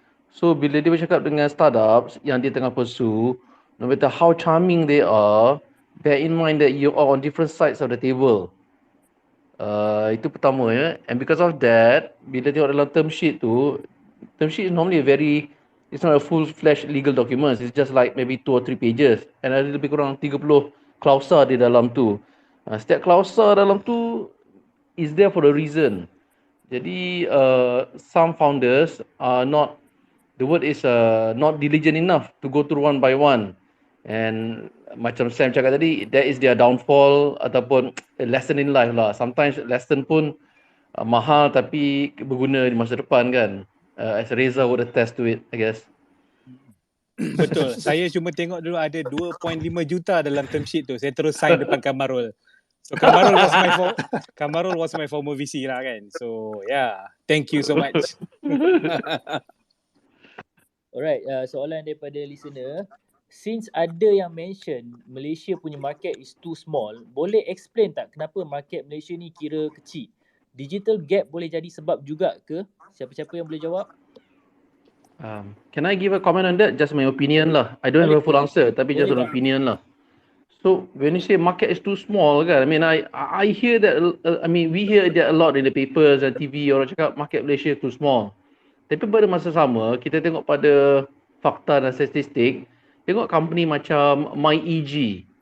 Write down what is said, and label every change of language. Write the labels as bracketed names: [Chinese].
[English] So [Malay] bila dia bercakap dengan startups yang dia tengah pursue, [English] no matter how charming they are, bear in mind that you are on different sides of the table. [Malay] Itu pertama ya. [English] And because of that, [Malay] bila tengok dalam term sheet tu, [English] term sheet is normally a very It's not a full-fledged legal documents. It's just like maybe 2 or 3 pages. [Malay] And ada lebih kurang 30 klausa di dalam tu. Setiap klausa dalam tu [English] is there for a reason. Jadi some founders are not, the word is not diligent enough to go through one by one. And [Malay] macam Sam cakap tadi, [English] that is their downfall ataupun a lesson in life lah. [Malay] Sometimes lesson pun mahal tapi berguna di masa depan kan. [English] As Reza would attest to it, I guess. [Malay] Betul. Saya cuma tengok dulu ada 2.5 juta dalam term sheet tu. Saya terus sign depan Kamarul. [English] So Kamarul was my former VC lah kan. So yeah, thank you so much. [Malay] Alright, soalan daripada listener. [English] Since [Malay] ada yang mention Malaysia punya market is too small, boleh explain tak kenapa market Malaysia ni kira kecil? Digital gap boleh jadi sebab juga ke? Siapa-siapa yang boleh jawab? [English] Can I give a comment on that? Just my opinion lah. I don't have a full answer, tapi just an opinion lah. So when you say market is too small kan, I mean I hear that, we hear that a lot in the papers and TV, [Malay] orang cakap market Malaysia [English] too small. [Malay] Tapi pada masa sama, kita tengok pada fakta dan statistik, tengok company macam MyEG.